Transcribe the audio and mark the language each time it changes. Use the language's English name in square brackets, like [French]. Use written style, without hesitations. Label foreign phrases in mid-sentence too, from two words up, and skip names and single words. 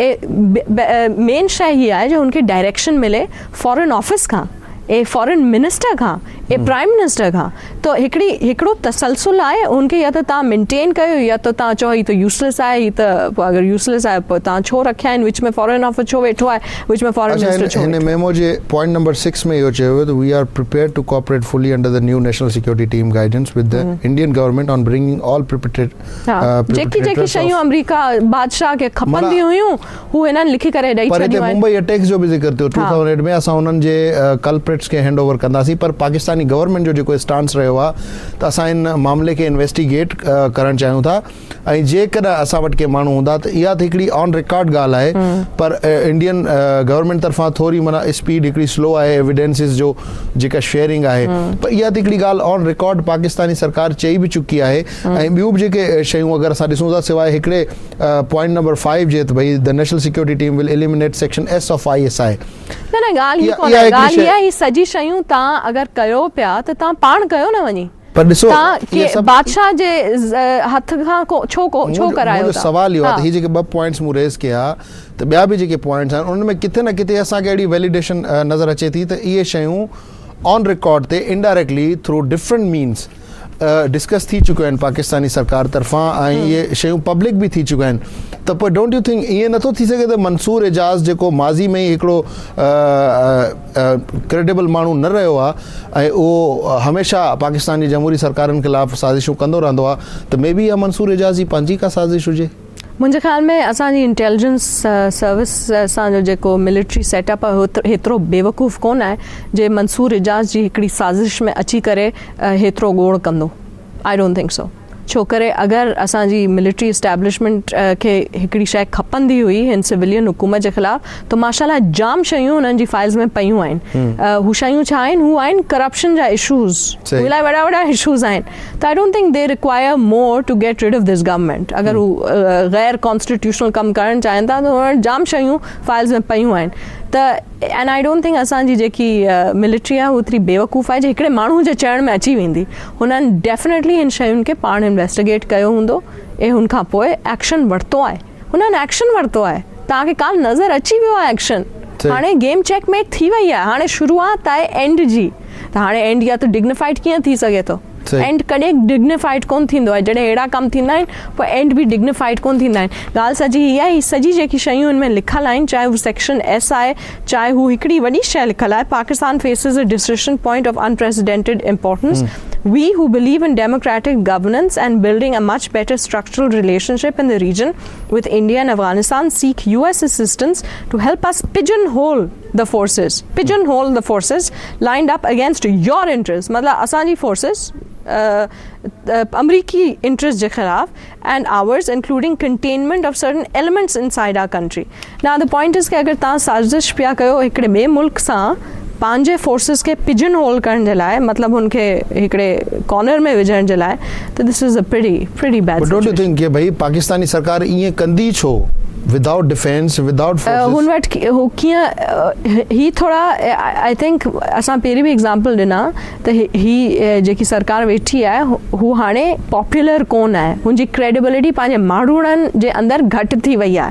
[Sindhi] ऐं मेन शइ हीअ आहे जो उनखे डायरेक्शन मिले [English] foreign office [Sindhi] खां ए [English] foreign minister [Sindhi] खां ए [English] prime minister [Sindhi] खां. तो हिकिड़ो तसलसल आहे उनखे या त तव्हां मेंटेन कयो या त तव्हां चओ हीअ त यूज़लेस आहे. हीअ त अगरि यूज़लेस आहे पोइ तव्हां छो रखिया आहिनि विच में [English] foreign office [Sindhi] छो वेठो आहे विच में [English] foreign minister [Sindhi] छो. हिन मेमो जे पॉइंट नंबर 6 में इहो चयो वियो [English] we are prepared to cooperate fully under the new national security team guidance with the Indian government on bringing all [Sindhi] जेकी शयूं अमेरिका बादशाह खे खपंदी हुयूं हू हिननि लिखी करे ॾेई छॾियूं आहिनि. [English] Mumbai attacks [Sindhi] जो बि ज़िक्र थियो 2008 में असां उन्हनि जे कल्प्रिट्स खे [English] hand over [Sindhi] कंदासीं पर [English] Pakistani government [Sindhi] जो जेको स्टांस रहियो आहे त असां इन मामले खे इन्वेस्टिगेट करणु चाहियूं था ऐं जेकॾहिं असां वटि के माण्हू हूंदा त इहा त हिकिड़ी [English] on record [Sindhi] ॻाल्हि आहे पर [English] Indian government [Sindhi] तरफ़ां थोरी माना स्पीड हिकिड़ी स्लो आहे एविडेंसिस जो जेका शेयरिंग आहे पर इहा त हिकिड़ी ॻाल्हि [English] on record [Sindhi] पाकिस्तानी सरकार चई बि चुकी आहे. ऐं ॿियूं बि जेके शयूं अगरि असां ॾिसूं था सवाइ हिकिड़े [English] point number 5 [Sindhi] जे त भई [English] the national security team will eliminate section S of ISI. [Sindhi] न ॻाल्हि ॻाल्हि इहा ही सॼी शयूं तव्हां अगरि कयो पिया त तव्हां पाण कयो न वञी पर ॾिसो बादशाह जे हथ खां छो करायो था. सवाल इहो आहे त हीअ जेके 2 पॉइंट्स मूं रेज़ कया त ॿिया बि जेके पॉइंट्स आहिनि उनमें किथे न किथे असांखे अहिड़ी वैलिडेशन नज़र अचे थी त इहे शयूं [English] on record [Sindhi] ते [English] indirectly through different means discuss [Sindhi] थी चुकियूं आहिनि पाकिस्तानी सरकार तरफ़ां ऐं इहे शयूं पब्लिक बि थी चुकियूं आहिनि. त पोइ [English] don't you think [Sindhi] ईअं नथो थी सघे त मंसूर एजाज़ जेको माज़ी में ई हिकिड़ो क्रेडिबल माण्हू न रहियो आहे ऐं उहो हमेशह पाकिस्तान जी जमहूरी सरकारनि ख़िलाफ़ साज़िशूं कंदो रहंदो आहे त [English] may be [Sindhi] इहा मंसूर एजाज़ जी पंहिंजी का साज़िश हुजे? मुंहिंजे ख़्याल में असांजी इंटेलिजेंस सर्विस असांजो जेको [English] military setup [Sindhi] आहे हेतिरो बेवकूफ़ कोन आहे जे मंसूर एजाज़ जी हिकिड़ी साज़िश में अची करे हेतिरो ॻोड़ कंदो. [English] I don't think so. [Sindhi] छो करे अगरि असांजी [English] military establishment [Sindhi] खे हिकिड़ी शइ खपंदी हुई हिन सिविलियन हुकूमत जे ख़िलाफ़ त माशाल्लाह जाम शयूं हुननि जी फाइल्स में पयूं आहिनि. हू शयूं छा आहिनि हू आहिनि करप्शन जा इशूज़ इलाही वॾा इशूज़ आहिनि. [English] त I don't think they require more to get rid of this government. [Sindhi] अगरि हू गैर कॉन्स्टिट्यूशनल कमु करणु चाहिनि था त हुन जाम शयूं फाइल्स में पयूं आहिनि. त [English] and I don't think [Sindhi] असांजी जेकी मिलिट्री आहे हू एतिरी बेवकूफ़ आहे जे हिकिड़े माण्हू जे चइण में अची वेंदी. हुननि डेफिनेटली हिन शयुनि खे पाण इन्वेस्टिगेट कयो हूंदो ऐं हुन खां पोइ एक्शन वरितो आहे. हुननि एक्शन वरितो आहे. तव्हांखे काल नज़र अची वियो आहे एक्शन. हाणे [English] game checkmate [Sindhi] थी वई आहे. हाणे शुरूआत आहे एंड जी. त हाणे एंड या त डिग्निफाइड कीअं थी सघे थो. एंड कॾहिं डिग्निफाइड कोन थींदो आहे. जॾहिं अहिड़ा कम थींदा आहिनि पोइ एंड बि डिग्निफाइड कोन थींदा आहिनि. ॻाल्हि सॼी इहा आहे. सॼी जेकी शयूं हिन में लिखियलु आहिनि चाहे हू [English] section S [Sindhi] आहे चाहे हू हिकिड़ी वॾी शइ लिखियलु आहे [English] Pakistan faces a decision point of unprecedented importance. We who believe in democratic governance and building a much better structural relationship in the region with India and Afghanistan seek US assistance to help us pigeonhole the forces lined up against your interests. [Sindhi] मतलब असांजी forces अमरीकी इंटरेस्ट जे ख़िलाफ़ [English] and ours including containment of certain elements inside our country. now the point is [Sindhi] कि अगरि तव्हां साज़िश पिया कयो हिकिड़े ॿिए मुल्क सां पंहिंजे फोर्सिस खे [English] pigeon hole [Sindhi] करण जे लाइ मतिलबु हुनखे हिकिड़े कॉर्नर में विझण जे लाइ त [English] this is a pretty bad. don't you think [Sindhi] कि भई पाकिस्तानी सरकार ईअं कंदी छो [English] without defence without [Sindhi] हुन वटि हू कीअं ही थोरा [English] I think [Sindhi] असां पहिरीं बि एग्ज़ाम्पल ॾिना त ही जेकी सरकार वेठी आहे हू हाणे पॉपुलर कोन आहे. हुनजी क्रेडिबिलिटी पंहिंजे माण्हुनि जे अंदरि घटि थी वई आहे.